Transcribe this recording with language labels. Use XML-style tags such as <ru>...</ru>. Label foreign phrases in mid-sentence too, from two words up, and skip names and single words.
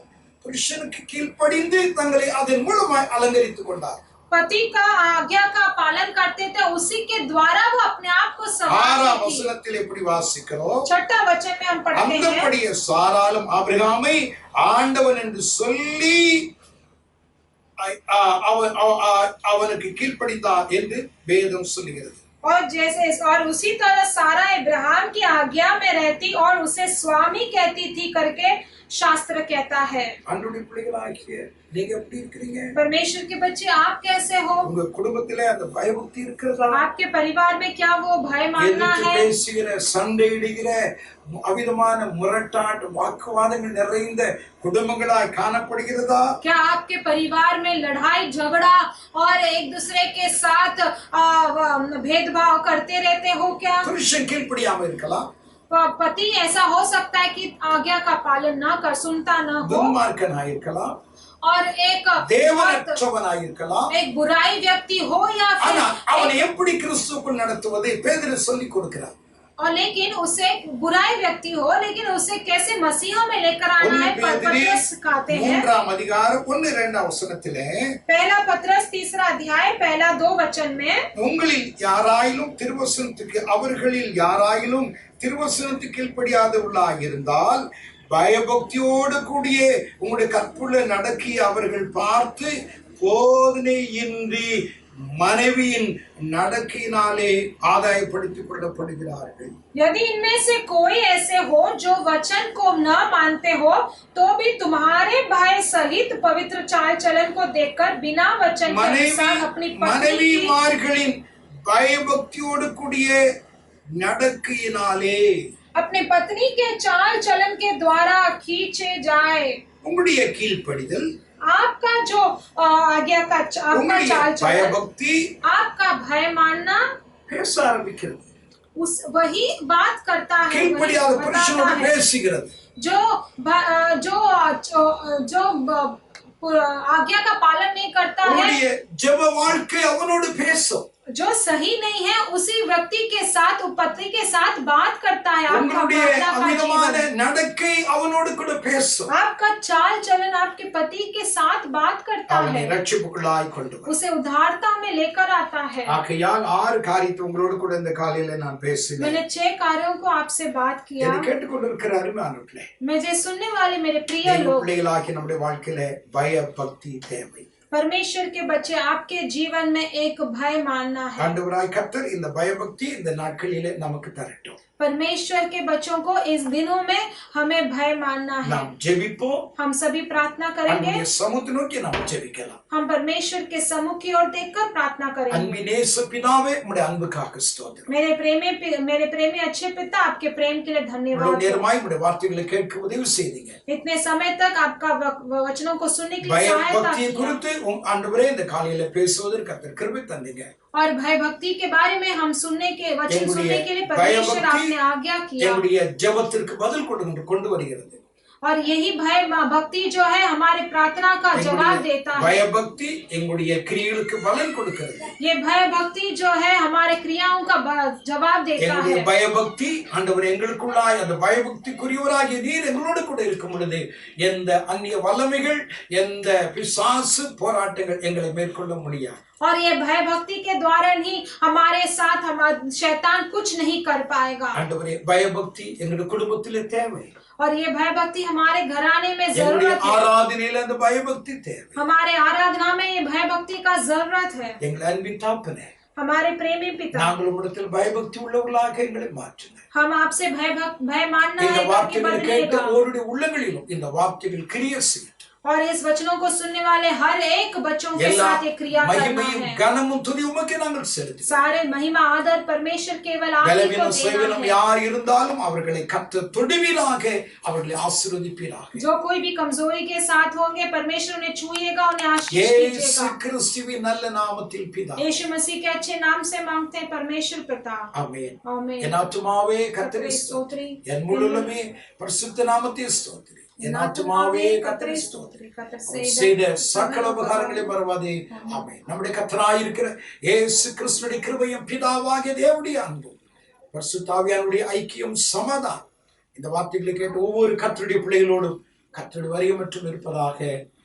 <ta>புருஷனுக்கு கீழ்ப்படிந்து தங்களை அதன் மூலமாய் அலங்கரித்துக் கொண்டார்.</ta> <hi>पति का आज्ञा का पालन करते थे, उसी के द्वारा वो अपने आप को</hi> <ta>ஆறாம்</ta> <hi>संभालती थी।</hi> <ta>வசனத்தில் எப்படி வாசிக்கிறோம்?</ta> <hi>छठा वचन में हम पढ़ते हैं,</hi> <ta>அந்தப்படியே சாராலும் ஆபிரகாமை ஆண்டவன் என்று சொல்லி அவனுக்கு கீழ்ப்படிந்தார் என்று வேதம் சொல்லுகிறது.</ta> <hi>और उसी तरह सारा इब्राहिम की आज्ञा में रहती और उसे स्वामी कहती थी करके शास्त्र कहता है।</hi> <ta>அன்றுடைய பிள்ளைகளாகிய நீங்க எப்படி இருக்கீங்க?</ta> <hi>परमेश्वर के बच्चे आप कैसे हो?</hi> <ta>உங்க குடும்பத்திலே அந்த பயபக்தி இருக்கிறதா?</ta> <hi>आपके परिवार में क्या वो भय मानना है?</hi> <ta>பேசுகிற சண்டையிடுகிற அவிதமான முரட்டாட்ட வாக்குவாதங்கள் நிறைந்த குடும்பங்களாய் காணப்படுகிறதா?</ta> <hi>क्या आपके परिवार में लड़ाई झगड़ा और एक दूसरे के साथ भेदभाव करते रहते हो क्या?</hi> <ta>புருஷன் கீழ்ப்படியாம இருக்கலாம்.</ta> <hi>पति ऐसा हो सकता है कि आज्ञा का पालन ना कर, सुनता ना हो,</hi> <ta>துன்மார்க்கனாய் இருக்கலாம்,</ta> <hi>और एक</hi> <ta>தேவனற்றவனாய் இருக்கலாம்.</ta> <hi>एक बुराई व्यक्ति हो या फिर</hi> <ta>ஆனா அவனை எப்படி கிறிஸ்துவுக்குள் நடத்துவதை பேதுரு சொல்லி கொடுக்கிறார்.</ta> <hi>और लेकिन उसे बुराई व्यक्ति हो, लेकिन उसे कैसे मसीहा में लेकर आना है पत्रस सिखाते हैं।</hi> <ta>3 அதிகாரம் 1-2 வசனத்திலே,</ta> <hi>पहला पत्रस 3 अध्याय पहला 2 वचन में,</hi> <ta>உங்களில் யாராயிலும் திருவசனத்துக்கு அவர்களில் யாராயிலும் திருவசனத்துக்கு கீழ்ப்படியாதவர்களாக இருந்தால் பயபக்தியோடு கூடிய உங்களுடைய கற்புள்ள நடக்கி அவர்கள் பார்த்து போதனையின்றி மனைவியின் நடக்கையினாலே ஆதாயப்படுத்திக் கொள்ளப்படுகிறார்கள்.</ta> <hi>यदि इनमें से कोई ऐसे हो जो वचन को न मानते हो, तो भी तुम्हारे भाई सहित पवित्र चाल चलन को देखकर बिना वचन के अनुसार अपनी पत्नी</hi> <ta>மனைவிமார்களின் பயபக்தியோடு கூடிய நடக்கையினாலே</ta> <hi>अपनी पत्नी के चाल चलन के द्वारा खींचे जाए।</hi> <ta>உங்களுடைய கீழ்ப்படிதல்,</ta> <hi>आपका जो आज्ञा का आपका चाल चलन,</hi> <ta>பயபக்தி,</ta> <hi>आपका भय मानना</hi> <ta>பேச ஆரம்பிக்கிறது.</ta> <hi>उस वही बात करता है,</hi> <ta>கீழ்ப்படியாத புருஷனோடு பேசுகிறது.</ta> <hi>जो जो जो आज्ञा का पालन नहीं करता है,</hi> <ta>உங்களுடைய ஜெப வாழ்க்கை அவனோடு பேசும்.</ta> <hi>जो सही नहीं है उसी व्यक्ति के साथ, पति के साथ बात करता है।</hi> <ta>உங்களுடைய அமிதமான நடக்கை அவனோடு கூட பேசும்.</ta> <hi>आपका चाल चलन आपके पति के साथ बात करता</hi> <ta>அவனை</ta> <hi>है,</hi> <ta>ரட்சிப்புக்குள்ளாய் கொண்டு வரும்.</ta> <hi>उसे उद्धारता में लेकर आता है।</hi> <ta>ஆகையால் 6 காரியத்தை உங்களோடு கூட இந்த காலையில நான் பேசுகிறேன்.</ta> <hi>मैंने 6 कार्यों को आपसे बात किया।</hi> <ta>இதை கேட்டுக்கொண்டிருக்கிற அருமையானவர்களே,</ta> <hi>मुझे सुनने वाले मेरे प्रिय</hi> <ta>தேவ</ta> <hi>लोग,</hi> <ta>பிள்ளைகளாகிய நம்முடைய வாழ்க்கையில பயபக்தி தேவை.</ta> <hi>परमेश्वर के बच्चे, आपके जीवन में एक भय मानना है।</hi> <ta>ஆண்டவராய் கர்த்தர் இந்த பயபக்தி இந்த நாட்களிலே நமக்கு தரட்டும்.</ta> <hi>परमेश्वर के बच्चों को इस दिनों में हमें भय मानना है।</hi> <ta>நாம் ஜெபிப்போம்.</ta> <hi>हम सभी प्रार्थना करेंगे।</hi> <ta>அன்பின் சமூகத்தை நோக்கி நாம் ஜெபிக்கலாம்.</ta> <hi>हम परमेश्वर के सम्मुख की ओर देखकर प्रार्थना करेंगे।</hi> <ta>அன்பின் இயேசு பிதாவே, உம்முடைய அன்புக்காக ஸ்தோத்திரம்.</ta> <hi>मेरे प्रेमी अच्छे पिता, आपके प्रेम के लिए धन्यवाद।</hi> <ta>இவ்வளவு நேரமாய் உம்முடைய வார்த்தைகளை கேட்க உதவி செய்தீங்க.</ta> <hi>इतने समय तक आपका वचनों को सुनने के लिए सहायता</hi> <ta>பயபக்தியை</ta> <hi>किया।</hi> <ta>குறித்து ஆண்டவரே இந்த காலையில பேசுவதற்கு கர்த்தர் கிருபை தந்தீங்க.</ta> <hi>और भय भक्ति के बारे में हम वचन सुनने के लिए परमेश्वर आपने आज्ञा किया।</hi> <ta>என்னுடைய ஜெபத்திற்கு பதில் கொண்டு வருகிறது.</ta> <hi>और यही भय भक्ति जो है हमारे प्रार्थना का जवाब देता है। भय भक्ति</hi> <ta>எங்களுடைய கிரியைகளுக்கு பலன் கொடுக்கிறது.</ta> <hi>ये भय भक्ति जो है हमारे क्रियाओं का जवाब देता है।</hi> <ta>எங்களுடைய</ta> <hi>भय भक्ति</hi> <ta>ஆண்டவர் எங்களுக்குள்ளாய் அந்த भय भक्तिக்குரியவராகிய நீர் எங்களோடு கூட இருக்கும் பொழுது எந்த அந்நிய வல்லமைகள் எந்த பிசாசு போராட்டங்கள் எங்களை மேற்கொள்ள முடியாது.</ta> <hi>और ये भय भक्ति के द्वारा ही हमारे साथ शैतान कुछ नहीं कर पाएगा।</hi> <ta>ஆண்டவரே</ta> <hi>भय भक्ति</hi> <ta>எங்களுடைய குடும்பத்திலே தேவை.</ta> <hi>और ये भय भक्ति हमारे घराने में जरूरत है।</hi> <ta>ஆராதனையில அந்த</ta> <hi>भय भक्ति</hi> <ta>தேவை.</ta> <hi>हमारे आराधना में ये भय भक्ति का जरूरत है।</hi> <ta>எங்கள் அன்பின் தகப்பனே,</ta> <hi>हमारे प्रेमी पिता,</hi> <ta>நாங்கள் உம்மிடத்தில்</ta> <hi>भय भक्ति</hi> <ta>உள்ளவர்களாக எங்களை மாற்றுங்க.</ta> <hi>हम आपसे भय मानना</hi> <ta>இந்த</ta> <hi>है</hi> <ta>வார்த்தைகளை கேட்ட ஒவ்வொருடைய உள்ளங்களிலும் இந்த வார்த்தைகள் கிரியை செய்யும்.</ta> <hi>और इस वचनों को सुनने वाले हर एक बच्चों के साथ ये क्रिया करना है।</hi> <ta>கனமும் துதியுமக்கே நாங்கள் செலுத்துகிறோம்.</ta> <hi>सारे महिमा आदर परमेश्वर केवल आप ही को देना है।</hi> <ta>யார் இருந்தாலும் அவர்களை கர்த்தர் தொடுவீராக, அவர்களை ஆசீர்வதிப்பீராக.</ta> <hi>जो कोई भी कमजोरी के साथ होंगे परमेश्वर उन्हें छूएगा, उन्हें आशीष</hi> <ta>இயேசு</ta> <hi>दीजिएगा।</hi> <ta>கிறிஸ்துவின் நல்ல நாமத்தில் பிதா.</ta> <hi>यीशु मसीह के अच्छे नाम से मांगते हैं परमेश्वर पिता।</hi> <ta>ஆமென்.</ta> <hi>आमीन।</hi> <ta>என் ஆத்துமாவே கர்த்தரை स्तोत्री, என் முழு உள்ளமே பரிசுத்த நாமத்தை ஸ்தோத்திரி. என் ஆத்துமாவே கர்த்தரை ஸ்தோத்திரி. செய்த சகல உபகாரங்களை மறவாதே. ஆமென். நம்முடைய கர்த்தராய் இருக்கிற இயேசு கிறிஸ்துவின் கிருபையும் பிதாவாகிய தேவனுடைய அன்பும் பரிசுத்த ஆவியானவருடைய ஐக்கியம் சமாதானம் இந்த வார்த்தைகளை கேட்டு ஒவ்வொரு கர்த்தருடைய பிள்ளைகளோடும் கர்த்தருடைய வருகை மட்டும் இருப்பதாக.</ta>